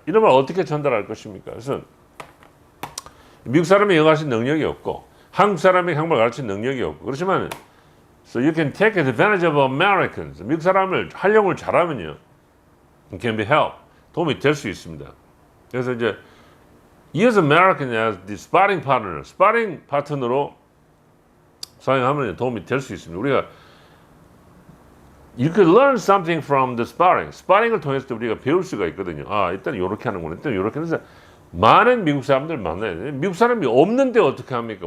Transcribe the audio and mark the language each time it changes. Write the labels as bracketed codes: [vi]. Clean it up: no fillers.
[ko] 이런 말 어떻게 전달할 것입니까? 그래서 미국 사람이 영어 가르칠 능력이 없고 한국 사람이 한국말 가르칠 능력이 없고 그렇지만 [en] so you can take advantage of Americans. [ko] 미국 사람을 활용을 잘하면요, [en] it can be help. [ko] 도움이 될 수 있습니다. 그래서 이제 [en] use American as the sparring partner, [ko] 스파링 파트너로 사용하면 도움이 될 수 있습니다. 우리가 [en] you could learn something from the sparring. [ko] 스파링을 통해서 우리가 배울 수가 있거든요. 일단 이렇게 하는구나. 일단 이렇게 해서 많은 미국 사람들 만나야 돼요. 미국 사람이 없는데 어떻게 합니까?